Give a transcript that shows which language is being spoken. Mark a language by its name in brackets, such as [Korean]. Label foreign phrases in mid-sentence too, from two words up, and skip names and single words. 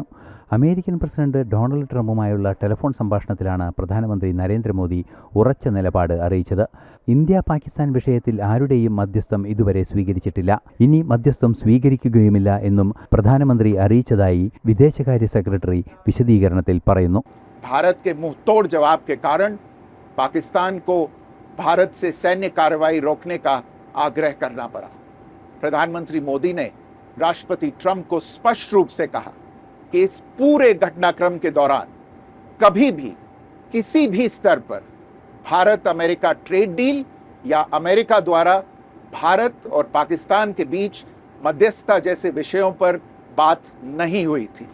[Malayalam] അമേരിക്കൻ പ്രസിഡന്റ് ഡൊണാൾഡ് ട്രംപുമായുള്ള ടെലിഫോൺ സംഭാഷണത്തിലാണ് പ്രധാനമന്ത്രി നരേന്ദ്രമോദി ഉറച്ച നിലപാട് അറിയിച്ചത്. ഇന്ത്യ പാകിസ്ഥാൻ വിഷയത്തിൽ ആരുടെയും മധ്യസ്ഥം ഇതുവരെ സ്വീകരിച്ചിട്ടില്ല, ഇനി മധ്യസ്ഥം സ്വീകരിക്കുകയുമില്ല എന്നും പ്രധാനമന്ത്രി അറിയിച്ചതായി വിദേശകാര്യ സെക്രട്ടറി വിശദീകരണത്തിൽ പറയുന്നു. [Hindi] भारत के मुंहतोड़ जवाब के कारण पाकिस्तान को भारत से सैन्य कार्रवाई रोकने का आग्रह करना पड़ा. प्रधानमंत्री मोदी ने राष्ट्रपति ट्रंप को स्पष्ट रूप से कहा कि इस पूरे घटनाक्रम के दौरान कभी भी किसी भी स्तर पर भारत अमेरिका ट्रेड डील या अमेरिका द्वारा भारत और पाकिस्तान के बीच मध्यस्थता जैसे विषयों पर बात नहीं हुई थी.